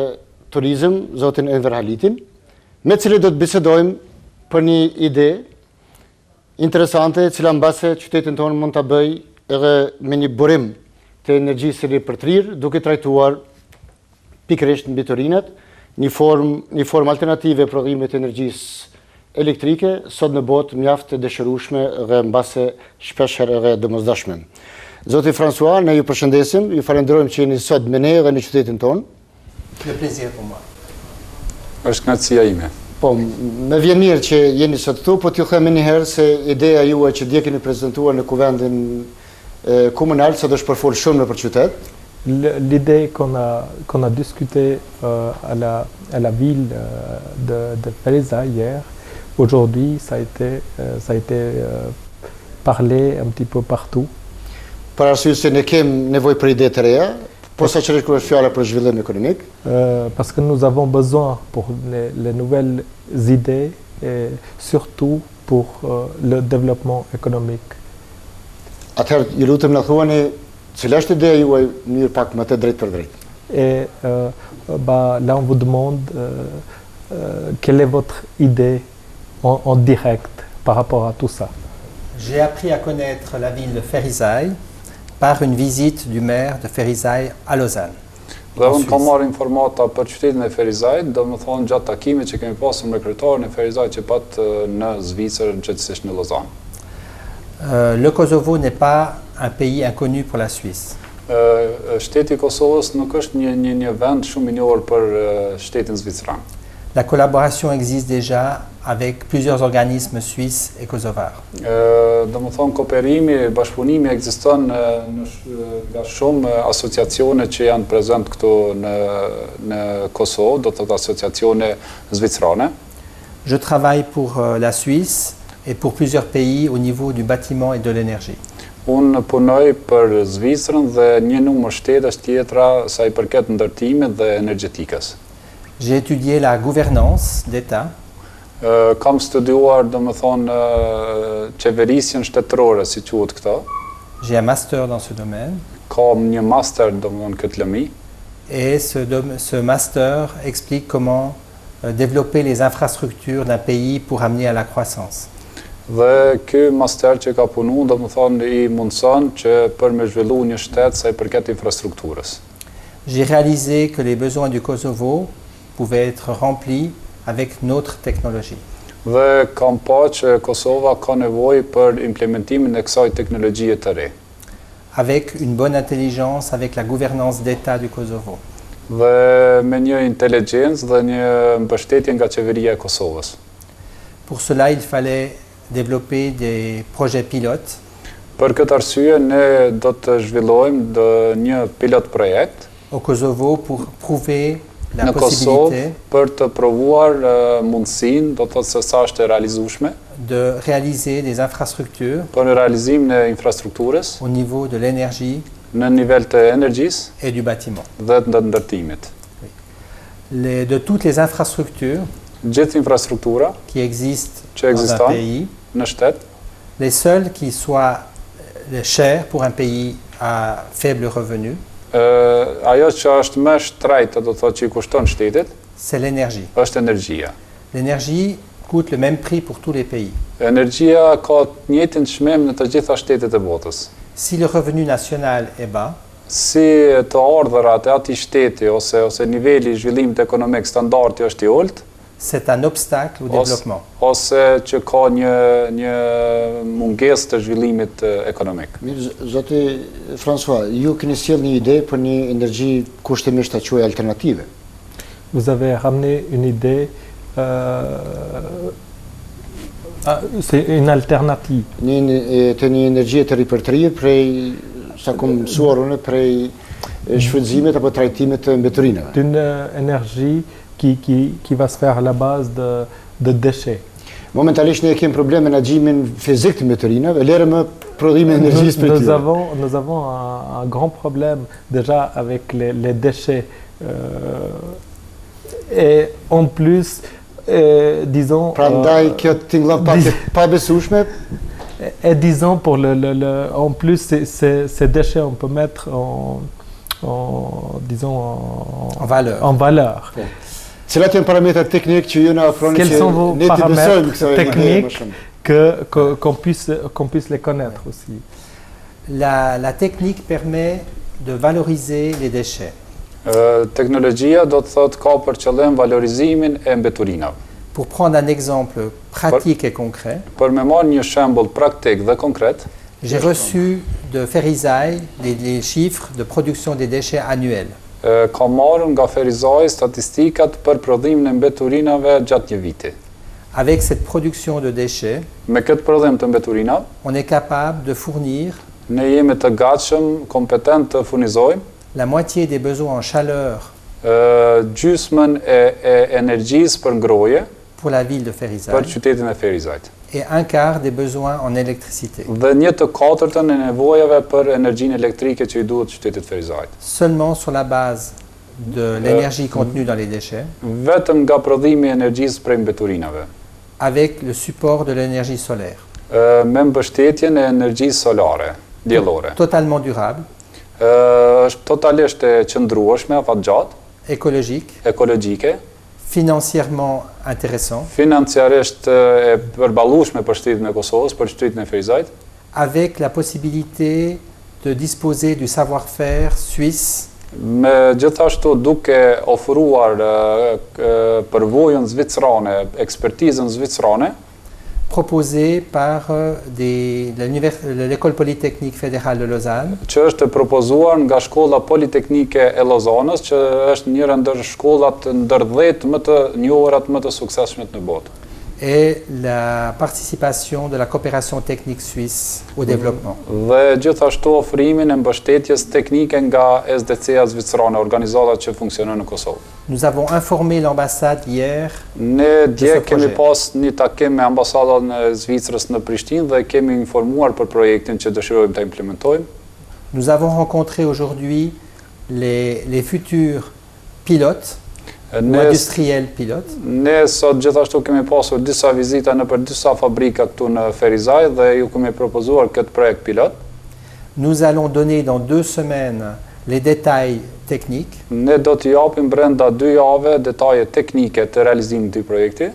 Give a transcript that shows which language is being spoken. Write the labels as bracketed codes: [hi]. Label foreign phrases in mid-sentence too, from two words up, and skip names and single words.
[sq] turizm, zotin Enver Halitin, me cilë do të bisedojmë për një ide interesante, cila mbase qytetin tonë mund të bëj edhe me një burim të energjisë ripërtrirë, duke trajtuar pikërisht mbi turinat, një formë alternative e prodhimit të energjisë elektrike, sot në botë mjaft të dëshirueshme dhe mbase shpeshherë edhe domosdoshme. Zoti François, ne ju përshëndesim, ju falenderojmë që jeni sot me ne dhe në qytetin tonë. [fr] Le plaisir pour moi. [sq] Është kënaqësia ime. Po, më vjen mirë që jeni sot këtu, po t'ju them një herë se ideja juaj që dje keni prezantuar në kuvendin komunal, ça do shpërfol shumë për qytet. [fr] L'idée qu'on a discuté à la ville de Ferizaj hier, aujourd'hui, ça a été parlé un petit peu partout. [sq] Për arsye se ne kemi nevojë për ide të reja, posaçërisht kur është fjala për zhvillim ekonomik. [fr] Parce que nous avons besoin pour les nouvelles idées et surtout pour le développement économique. [sq] Atëherë, ju lutem na thuani cila është ideja juaj në mënyrë pak më të drejtë për drejtë. [fr] Et là, on vous demande quelle est votre idée en direct par rapport à tout ça. J'ai appris à connaître la ville de Ferizaj par une visite du maire de Ferizaj à Lausanne. [sq] Dhe unë kam marrë informata për qytetin e Ferizajt, do më thonë gjatë takimit që kemi pasur me kryetarin e Ferizajt që pat në Zvicër, gjithsesi në Lausanne. [fr] Le Kosovo n'est pas un pays inconnu pour la Suisse. [sq] Shteti i Kosovës nuk është një vend shumë i njohur për shtetin zvicran. [fr] La collaboration existe déjà avec plusieurs organismes suisses et kosovars. [sq] Do më thonë kooperimi, bashkëpunimi ekziston nga shumë asociacione që janë prezent këtu në Kosovë, do të thotë asociacione zvicrane. [fr] Je travaille pour la Suisse et pour plusieurs pays au niveau du bâtiment et de l'énergie. [sq] Unë punoj për Zvicrën dhe një numër shtetesh tjetra sa i përket ndërtimit dhe energjetikës. [fr] J'ai étudié la gouvernance d'État. [sq] Kam studiuar, do më thonë, qeverisjen shtetërore, si quhet këto. [fr] J'ai un master dans ce domaine. [sq] Kam një master, do më thonë, këtë lëmi. [fr] Et ce master explique comment développer les infrastructures d'un pays pour amener à la croissance. [sq] Dhe ky master që ka punu, do më thonë, i mundson që për me zhvillu një shtet sa i përket infrastrukturës. [fr] J'ai réalisé que les besoins du Kosovo pouvaient être remplis avec notre technologie. [sq] Dhe kam pa që Kosova ka nevojë për implementimin e kësaj teknologjie të re. [fr] Avec une bonne intelligence, avec la gouvernance d'État du Kosovo. [sq] Dhe me një inteligjencë dhe një mbështetje nga qeveria e Kosovës. [fr] Pour cela, il fallait développer des projets pilotes. [sq] Për këtë arsye, ne do të zhvillojmë një pilot projekt [fr] au Kosovo pour prouver la [sq] në [fr] possibilité [sq] Kosovë për të provuar mundësinë, do të thotë se sa është e realizueshme, [fr] de réaliser des infrastructures [sq] për realizimin e infrastrukturës [fr] au niveau de l'énergie [sq] në nivel të energjisë [fr] et du bâtiment. [sq] Dhe të ndërtimit. [fr] De toutes les infrastructures [sq] Gjithë infrastruktura [fr] qui existent [sq] që [fr] dans un [sq] ekziston [fr] pays, [sq] në shtet, [fr] les seules qui soient chères pour un pays à faible revenu, [sq] ajo që është më shtrejtë, do të thotë që i kushton shtetit, [fr] c'est l'énergie. [sq] është energjia. [fr] L'énergie coûte le même prix pour tous les pays. [sq] Energjia ka të njëjtin çmim në të gjitha shtetet e botës. [fr] Si le revenu national est bas, [sq] Si të ardhurat e atij shteti ose niveli i zhvillimit ekonomik standardi është i ulët, [fr] c'est un obstacle au développement. [sq] Ose që ka një mungesë të zhvillimit ekonomik. Mirë, zoti François, ju keni sjell një ide për një energji kushtimisht ta quaj alternative. [fr] Vous avez ramené une idée, c'est une alternative. [sq] Një energji të ripërtrirë prej sa kom mësuar unë prej shfrytëzimit apo trajtimit të mbeturinave. [fr] D'une énergie qui va se faire à la base de déchets. [sq] Momentalisht ne kemi problem me menaxhimin fizik të motorinave, lere më prodhimin e energjisë për tyre. [fr] Nous avons un grand problème déjà avec les déchets. Et en plus, disons... [sq] Prandaj kjo tingëllon pak pa besueshme. [fr] Et disons, en plus, ces déchets, on peut mettre en valeur. En valeur. [sq] Cilat janë parametrat teknik që ju na ofroni [fr] Quels sont vos paramètres techniques qu'on puisse les connaître aussi? La technique permet de valoriser les déchets. [sq] Teknologjia do të thotë ka për qëllim valorizimin e mbeturinave. [fr] Pour prendre un exemple pratique et concret, [sq] Për me marrë një shembull praktik dhe konkret, [fr] j'ai reçu de Ferizaj les chiffres de production des déchets annuels. [sq] Ka marrë nga Ferizaj statistikat për prodhimin e mbeturinave gjatë një viti. [fr] Avec cette production de déchets, [sq] Me këtë prodhim të mbeturinave, [fr] on est capable de fournir [sq] ne jemi të gatshëm, kompetent të furnizojmë [fr] la moitié des besoins en chaleur [sq] gjysmën e energjisë për ngroje [fr] pour la ville de [sq] për [fr] Ferizaj [sq] qytetin e Ferizajt. [fr] et un quart des besoins en électricité. [sq] Dhe 1/4 e nevojave për energjinë elektrike që i duhet qytetit Ferizajt. [fr] Seulement sur la base de l'énergie contenue dans les déchets, [sq] Vetëm nga prodhimi i energjisë prej mbeturinave, [fr] avec le support de l'énergie solaire. [sq] me mbështetjen e energjisë solare, diellore. [fr] Totalement durable, [sq] Është totalisht e qëndrueshme, afatgjatë, [fr] écologique, [sq] ekologjike, [fr] financièrement intéressant, [sq] financiarisht e përballueshme për shtetin e Kosovës, për qytetin e Ferizajt, [fr] avec la possibilité de disposer du savoir-faire suisse [sq] me gjithashtu duke ofruar përvojën zvicrane, ekspertizën zvicrane, [fr] proposé par l'École Polytechnique Fédérale de Lausanne, [sq] që është propozuar nga Shkolla Politeknike e Lozanës, që është njëra ndër shkollat ndër 10 më të njohura më të suksesshme në botë. [fr] et la participation de la coopération technique suisse au développement. [sq] Dhe gjithashtu ofrimin e mbështetjes teknike nga SDC-a zvicrane, organizata që funksionon në Kosovë. [fr] Nous avons informé l'ambassade hier [sq] Ne dje [fr] ce [sq] kemi [fr] projet. [sq] pas një takim me ambasadën e Zvicrës në Prishtinë dhe kemi informuar për projektin që dëshirojmë ta implementojmë. [fr] Nous avons rencontré aujourd'hui les futurs pilotes, ou [sq] Ne, [fr] industriels pilotes, [sq] ne sot gjithashtu kemi pasur disa vizita në për disa fabrika këtu në Ferizaj dhe ju kemi propozuar këtë projekt pilot. [fr] Nous allons donner dans 2 semaines les détails techniques [sq] Ne do t'i japim brenda 2 jave detaje teknike të realizimit të projekti